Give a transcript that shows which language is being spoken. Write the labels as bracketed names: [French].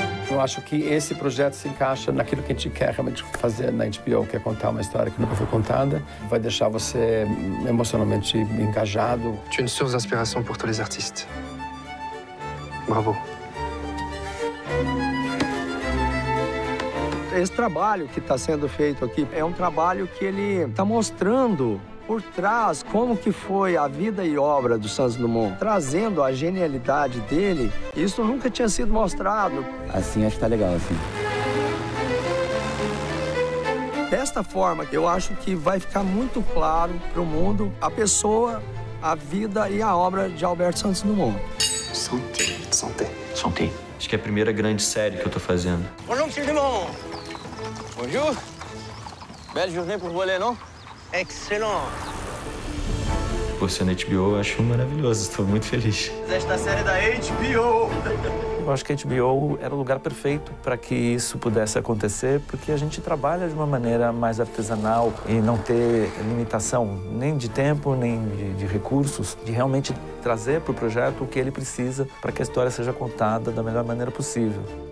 [Portuguese] Eu acho que esse projeto se encaixa naquilo que a gente quer realmente fazer na HBO, que é contar uma história que nunca foi contada. Vai deixar você emocionalmente engajado. [French] Tu es une source d'inspiration pour tous les artistes. Bravo. [Portuguese] Esse trabalho que está sendo feito aqui é um trabalho que ele está mostrando por trás como que foi a vida e obra do Santos Dumont, trazendo a genialidade dele. Isso nunca tinha sido mostrado. Assim, acho que tá legal, assim. Desta forma, eu acho que vai ficar muito claro para o mundo a pessoa, a vida e a obra de Alberto Santos Dumont. [French] Santé. Santé. Santé. [Portuguese] Acho que é a primeira grande série que eu tô fazendo. [French] Bonjour, monsieur Dumont. Bonjour. Belle journée pour voler, non? Excellent. [Portuguese] Por ser na HBO, eu acho maravilhoso. Estou muito feliz. Esta série da HBO. Eu acho que a HBO era o lugar perfeito para que isso pudesse acontecer, porque a gente trabalha de uma maneira mais artesanal e não ter limitação nem de tempo, nem de recursos, de realmente trazer para o projeto o que ele precisa para que a história seja contada da melhor maneira possível.